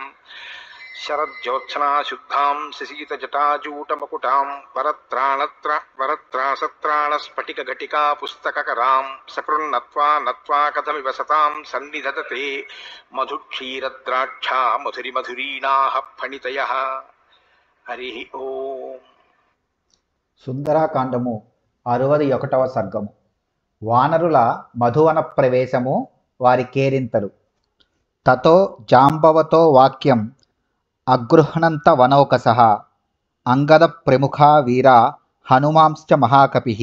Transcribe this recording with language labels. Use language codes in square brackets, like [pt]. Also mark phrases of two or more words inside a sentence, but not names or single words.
[sa] शरज्योत्सना शुद्धां शशीतजटाजूटमकुटां वरत्रासत्राणस्फटिकघटिका पुस्तककरां सकृन्नत्वा नत्वा कथमिव सतां सन्निधत्ते मधुक्षीरद्राक्षा मधुरिमधुरीणाः फणितयः। हरि ओम्। [te] సుందరాకాండము 61వ సర్గము. వానరుల మధువన ప్రవేశము, వారి కేరింతలు. [sa] తతో జాంబవతో వాక్యం అగృహ్ణంత వనౌకసః అంగద ప్రముఖా వీరా హనుమాంశ్చ మహాకపిః.